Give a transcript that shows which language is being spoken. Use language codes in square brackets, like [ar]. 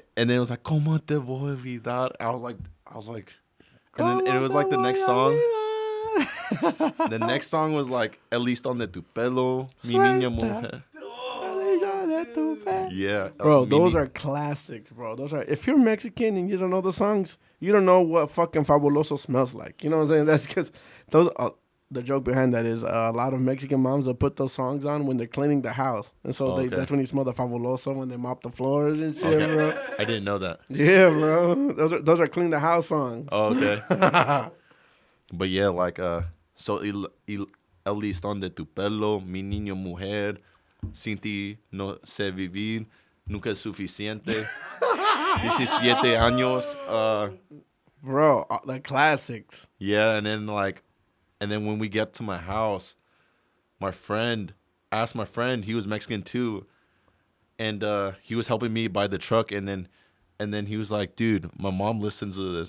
[en] then it was like, [es] ¿Cómo te voy a olvidar? [en] I was like, and it was like the next song. The next song was like, [es] El listón de tu pelo, mi niña mujer. [en] Yeah, Bro, those are classics, bro. Those are. If you're Mexican and you don't know the songs, you don't know what fucking Fabuloso smells like. You know what I'm saying? That's because those. The joke behind that is a lot of Mexican moms will put those songs on when they're cleaning the house, and so that's when you smell the Fabuloso when they mop the floors and shit, bro. I didn't know that. Yeah, bro. Those are clean the house songs. Oh, okay. But yeah, like so [es] el listón de tu pelo, mi niño mujer, sin ti no sé vivir, nunca es suficiente. 17 años. [en] Bro, the classics. Yeah, and then when we get to my house, my friend asked my friend, he was Mexican too, and he was helping me buy the truck, and then he was like, dude, my mom listens to this.